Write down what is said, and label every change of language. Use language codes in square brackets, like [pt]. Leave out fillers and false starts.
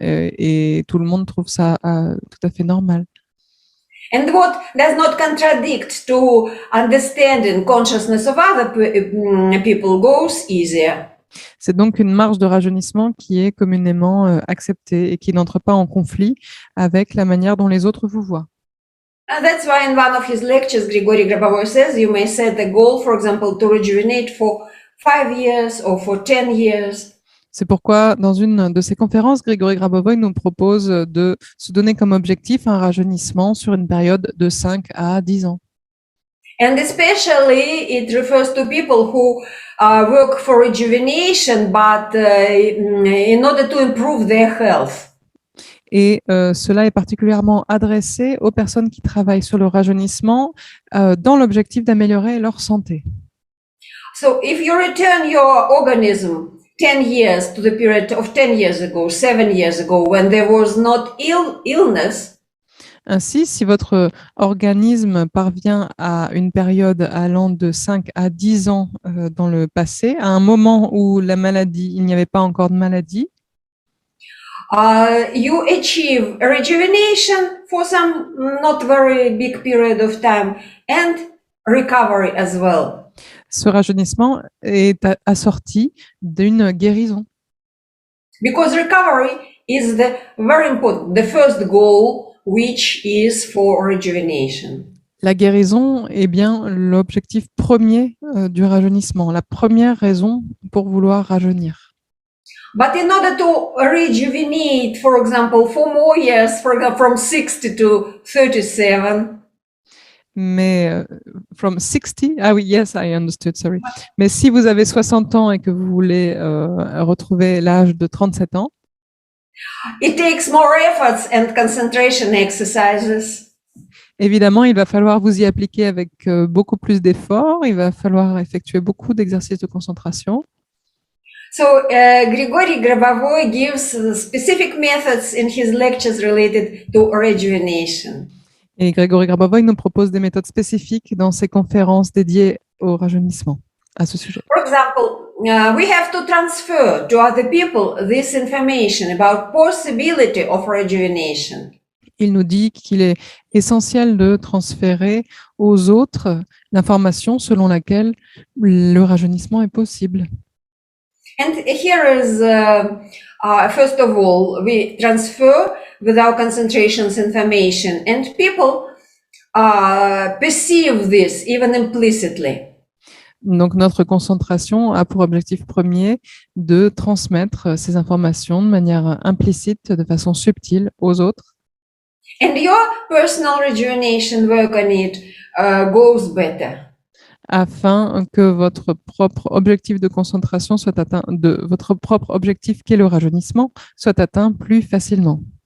[fr] Et tout le monde trouve ça tout à fait normal. [en] And what does not contradict to understanding consciousness of other people goes easier. [fr] C'est donc une marge de rajeunissement qui est communément acceptée et qui n'entre pas en conflit avec la manière dont les autres vous voient. [en] And that's why in one of his lectures, Grigory Grabovoi says you may set a goal, for example, to rejuvenate for 5 years or for 10 years. [fr] C'est pourquoi, dans une de ses conférences, Grigory Grabovoi nous propose de se donner comme objectif un rajeunissement sur une période de 5 à 10 ans. [en] And especially it refers to people who work for rejuvenation, but in order to improve their health. [fr] Et cela est particulièrement adressé aux personnes qui travaillent sur le rajeunissement dans l'objectif d'améliorer leur santé. [en] So if you return your organism 10 years to the period of 10 years ago, 7 years ago, when there was not illness. [fr] Ainsi, si votre organisme parvient à une période allant de 5 à 10 ans dans le passé, à un moment où il n'y avait pas encore de maladie, [en] you achieve rejuvenation for some not very big period of time and recovery as well. [fr] Ce rajeunissement est assorti d'une guérison. [en] Because recovery is very important, the first goal, which is for rejuvenation. [fr] La guérison est bien l'objectif premier du rajeunissement, la première raison pour vouloir rajeunir. [en] But in order to rejuvenate, for example, 4 more years, from 60 to 37. [fr] Mais [en] from 60, [fr] ah oui, [en] yes, I understood, sorry. [fr] Mais si vous avez 60 ans et que vous voulez retrouver l'âge de 37 ans, [en] it takes more efforts and concentration exercises. [fr] Évidemment, il va falloir vous y appliquer avec beaucoup plus d'efforts. Il va falloir effectuer beaucoup d'exercices de concentration. [en] So Grigory Grabovoi gives specific methods in his lectures related to rejuvenation. [fr] Et Grigory Grabovoi nous propose des méthodes spécifiques dans ses conférences dédiées au rajeunissement à ce sujet. [en] For example, we have to transfer to other people this information about possibility of rejuvenation. [fr] Il nous dit qu'il est essentiel de transférer aux autres l'information selon laquelle le rajeunissement est possible. [en] And here is, first of all, we transfer with our concentrations information, and people perceive this even implicitly. [fr] Donc, notre concentration a pour objectif premier de transmettre ces informations de manière implicite, de façon subtile aux autres. [en] And your personal rejuvenation work on it goes better. [fr] Afin que votre propre objectif de concentration soit atteint, votre propre objectif qui est le rajeunissement, soit atteint plus facilement.